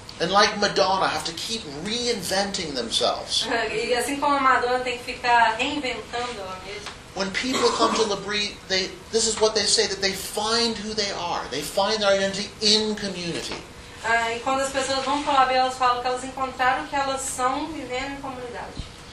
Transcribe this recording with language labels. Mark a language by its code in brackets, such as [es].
[en] And like Madonna, have to keep reinventing themselves. [pt] E assim como a Madonna tem que ficar reinventando a mesma. [en] When people come to Labrie, this is what they say, that they find who they are. They find their identity in community. [pt] E quando as pessoas vão para Labrie, elas falam que elas encontraram que elas são vivendo em comunidade.